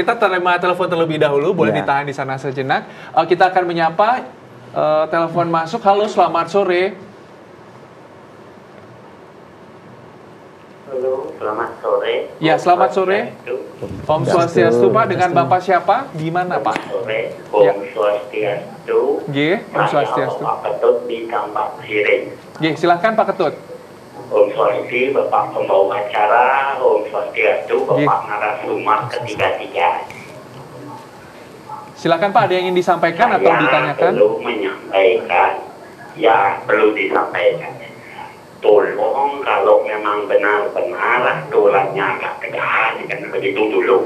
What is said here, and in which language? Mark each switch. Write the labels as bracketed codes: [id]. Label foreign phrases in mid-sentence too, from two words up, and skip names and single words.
[id] Kita terima telepon terlebih dahulu. Boleh ditahan di sana sejenak. Kita akan menyapa telepon masuk. Halo, selamat sore. Halo, selamat sore. Ya, selamat sore. Om Swastiastu, Pak. Dengan Bapak siapa? Di mana, Pak? Sore. Om Swastiastu. Om Swastiastu. Pak Ketut di Tambak Siring. Silahkan Pak Ketut. Om Swastiastu, Bapak pembawa acara. Om Swastiastu, Bapak narasumber ketiga-tiga. Silakan Pak, ada yang ingin disampaikan atau ditanyakan? Perlu menyampaikan. Ya, perlu disampaikan. Tolong kalau memang benar-benar aturannya agak tegas, kan begitu dulu.